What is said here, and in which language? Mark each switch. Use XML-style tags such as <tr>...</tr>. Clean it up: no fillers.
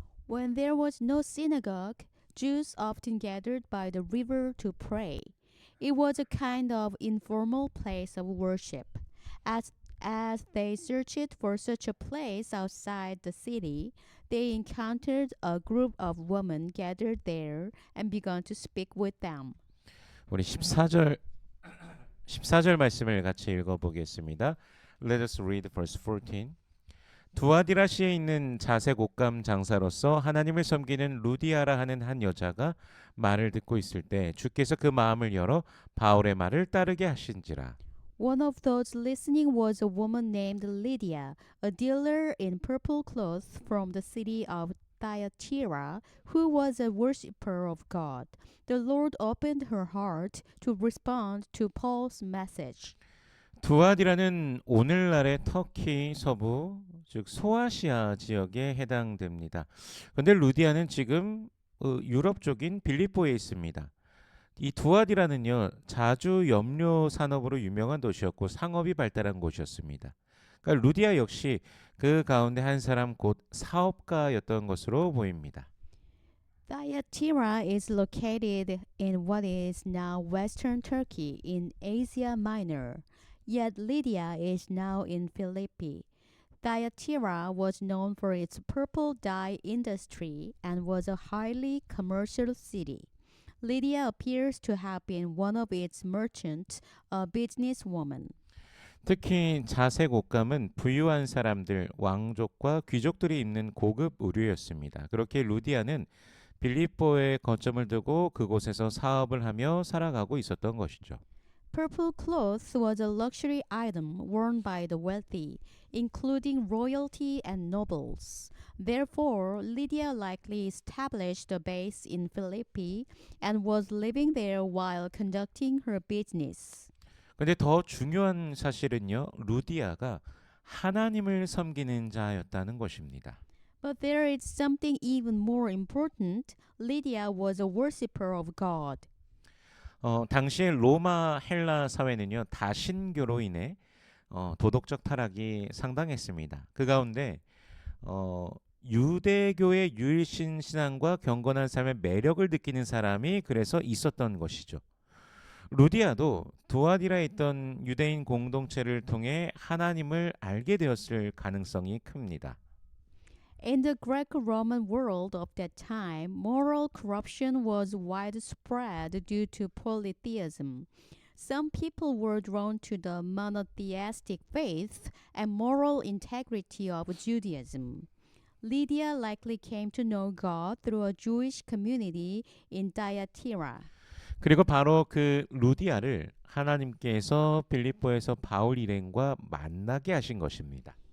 <en>When there was no synagogue, Jews often gathered by the river to pray. It was a kind of informal place of worship. As they searched for such a place outside the city, they encountered a group of women gathered there and began to speak with them.</en> <ko>우리 14절 말씀을 같이 읽어보겠습니다.</ko> <en>Let us read verse 14.</en> <ko>두아디라시에 있는 자색 옷감 장사로서 하나님을 섬기는 루디아라 하는 한 여자가 말을 듣고 있을 때 주께서 그 마음을 열어 바울의 말을 따르게 하신지라.</ko> <en>One of those listening was a woman named Lydia, a dealer in purple cloth from the city of Thyatira, who was a worshipper of God. The Lord opened her heart to respond to Paul's message.</en> <ko>두아디라는 오늘날의 터키 서부 즉 소아시아 지역에 해당됩니다. 그런데 루디아는 지금 유럽 쪽인 빌립보에 있습니다. 이 두아디라는요 자주 염료 산업으로 유명한 도시였고 상업이 발달한 곳이었습니다. 그러니까 루디아 역시 그 가운데 한 사람 곧 사업가였던 것으로 보입니다.</ko> <en>Thyatira is located in what is now Western Turkey in Asia Minor, yet Lydia is now in Philippi. Thyatira was known for its purple dye industry and was a highly commercial city. Lydia appears to have been one of its merchants, a businesswoman.</en> <ko>특히 자색 옷감은 부유한 사람들, 왕족과 귀족들이 입는 고급 의류였습니다. 그렇게 루디아는 빌립보에 거점을 두고 그곳에서 사업을 하며 살아가고 있었던 것이죠.</ko> <en>Purple cloth was a luxury item worn by the wealthy, including royalty and nobles. Therefore, Lydia likely established a base in Philippi and was living there while conducting her business.</en> <ko>근데 더 중요한 사실은요. 루디아가 하나님을 섬기는 자였다는 것입니다.</ko> <en>But there is something even more important. Lydia was a worshipper of God.</en> <ko>당시의 로마 헬라 사회는요. 다신교로 인해 도덕적 타락이 상당했습니다. 그 가운데 유대교의 유일신 신앙과 경건한 삶의 매력을 느끼는 사람이 그래서 있었던 것이죠. 루디아도 두아디라에 있던 유대인 공동체를 통해 하나님을 알게 되었을 가능성이 큽니다.</ko> <en>In the Greco-Roman world of that time, moral corruption was widespread due to polytheism. Some people were drawn to the monotheistic faith and moral integrity of Judaism. Lydia likely came to know God through a Jewish community in Thyatira.</en> <ko>그리고 바로 그 루디아를 하나님께서 빌립보에서 바울 일행과 만나게 하신 것입니다.</ko>